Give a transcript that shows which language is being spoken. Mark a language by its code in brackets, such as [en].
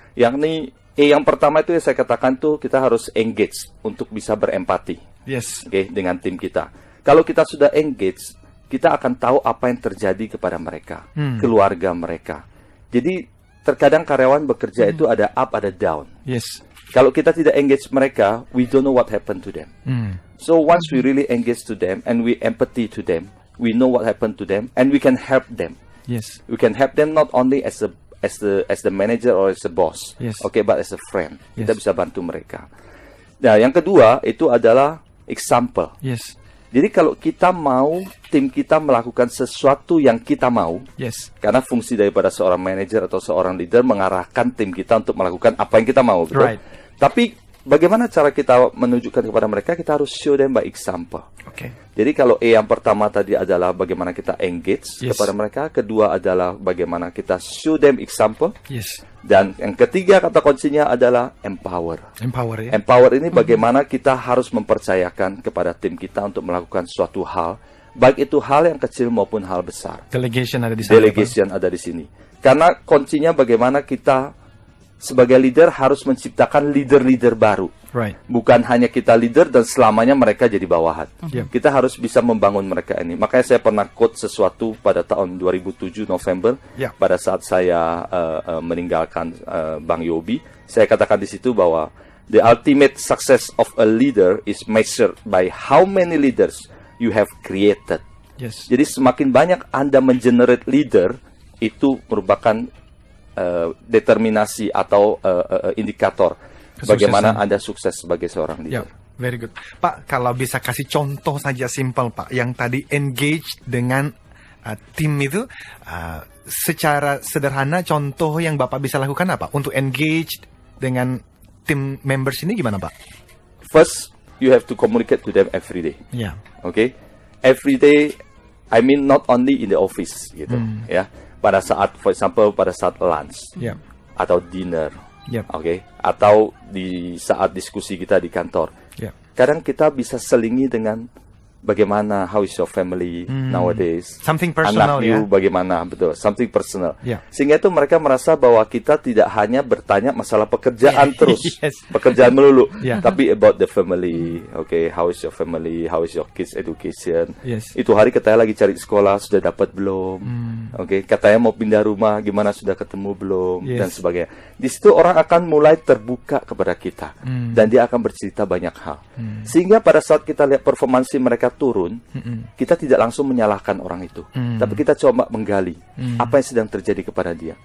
[id] Yakni yang pertama itu yang saya katakan tuh kita harus engage untuk bisa berempati. [en] Yes. [id] Oke, dengan tim kita. Kalau kita sudah engage, kita akan tahu apa yang terjadi kepada mereka, keluarga mereka. Jadi terkadang karyawan bekerja itu ada up, ada down. [en] Yes. [id] Kalau kita tidak engage mereka, [en] we don't know what happened to them. So once we really engage to them and we empathy to them, we know what happened to them and we can help them. Yes. We can help them not only as the manager or as a boss, Yes. okay, but as a friend. [id] Kita [en] Yes. [id] bisa bantu mereka. Nah, yang kedua itu adalah example. [en] Yes. [id] Jadi kalau kita mau tim kita melakukan sesuatu yang kita mau, [en] Yes. [id] karena fungsi daripada seorang manajer atau seorang leader mengarahkan tim kita untuk melakukan apa yang kita mau, betul? [en] Right. [id] Tapi bagaimana cara kita menunjukkan kepada mereka? Kita harus [en] show them by example. [id] Oke. Jadi kalau yang pertama tadi adalah bagaimana kita engage [en] Yes. [id] kepada mereka, kedua adalah bagaimana kita [en] show them example, Yes. [id] dan yang ketiga kata kuncinya adalah empower. [en] Empower ya. [id] Empower ini bagaimana kita harus mempercayakan kepada tim kita untuk melakukan suatu hal, baik itu hal yang kecil maupun hal besar. Delegation ada di sana. Pak. Delegation ada di sini. Karena kuncinya bagaimana kita sebagai leader harus menciptakan leader-leader baru. [en] Right. [id] Bukan hanya kita leader dan selamanya mereka jadi bawahan. [en] Yep. [id] Kita harus bisa membangun mereka ini. Makanya saya pernah quote sesuatu pada tahun 2007 November, [en] Yep. [id] pada saat saya meninggalkan Bang Yobi. Saya katakan di situ bahwa [en] the ultimate success of a leader is measured by how many leaders you have created. Yes. [id] Jadi semakin banyak Anda mengenerate leader, itu merupakan determinasi atau indikator bagaimana Anda sukses sebagai seorang Ya, leader. [en] very good. [id] Pak, kalau bisa kasih contoh saja simple, Pak. Yang tadi engage dengan tim itu, secara sederhana contoh yang Bapak bisa lakukan apa? Untuk engage dengan tim members ini gimana, Pak? [en] First, you have to communicate to them every day. [id] Ya. [en] Okay? Every day, I mean not only in the office, [id] gitu, ya. Pada saat, [en] for example, [id] pada saat lunch Ya. atau dinner, [en] Yep. [id] okay? Atau di saat diskusi kita di kantor. Ya. Kadang kita bisa selingi dengan bagaimana, [en] how is your family nowadays? Something personal, [id] Anak you ya. bagaimana, betul, [en] something personal. [id] Ya. Sehingga itu mereka merasa bahwa kita tidak hanya bertanya masalah pekerjaan terus, [en] Yes. [id] pekerjaan melulu, Ya. tapi [en] about the family, okay, how is your family, how is your kids education? Yes. [id] Itu hari katanya lagi cari sekolah, sudah dapat belum? Okay, katanya mau pindah rumah, gimana, sudah ketemu belum? [en] Yes. [id] Dan sebagainya. Di situ orang akan mulai terbuka kepada kita, dan dia akan bercerita banyak hal. Sehingga pada saat kita lihat performansi mereka turun, kita tidak langsung menyalahkan orang itu, tapi kita coba menggali apa yang sedang terjadi kepada dia.